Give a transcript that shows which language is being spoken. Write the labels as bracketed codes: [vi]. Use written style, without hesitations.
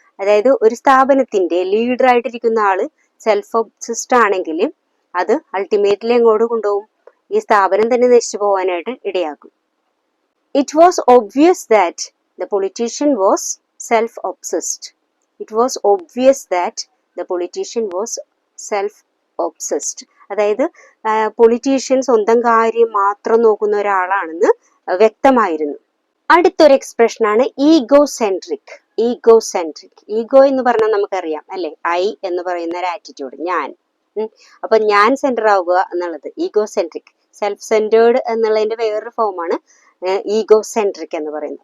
[ml] അതായത് ഒരു സ്ഥാപനത്തിന്റെ ലീഡർ ആയിട്ടിരിക്കുന്ന ആള് സെൽഫ് ഒബ്സസ്ഡ് ആണെങ്കിൽ അത് അൾട്ടിമേറ്റ്ലി എങ്ങോട്ട് കൊണ്ടുപോകും? ഈ സ്ഥാപനം തന്നെ നശിച്ചു പോകാനായിട്ട് ഇടയാക്കും. [en] It was obvious that the politician was self-obsessed. It was obvious that the politician was self-obsessed. [ml] അതായത് പൊളിറ്റീഷ്യൻ സ്വന്തം കാര്യം മാത്രം നോക്കുന്ന ഒരാളാണെന്ന് വ്യക്തമായിരുന്നു. അടുത്തൊരു എക്സ്പ്രഷനാണ് ഈഗോസെൻട്രിക്. ഈഗോസെൻട്രിക്, ഈഗോ എന്ന് പറഞ്ഞാൽ നമുക്കറിയാം അല്ലെ, ഐ എന്ന് പറയുന്ന ഒരു ആറ്റിറ്റ്യൂഡ്, ഞാൻ. അപ്പൊ ഞാൻ സെന്റർ ആവുക എന്നുള്ളത് ഈഗോസെൻട്രിക്. സെൽഫ് സെന്റേർഡ് എന്നുള്ളതിന്റെ വേറൊരു ഫോമാണ് ഈഗോസെൻട്രിക് എന്ന് പറയുന്നത്.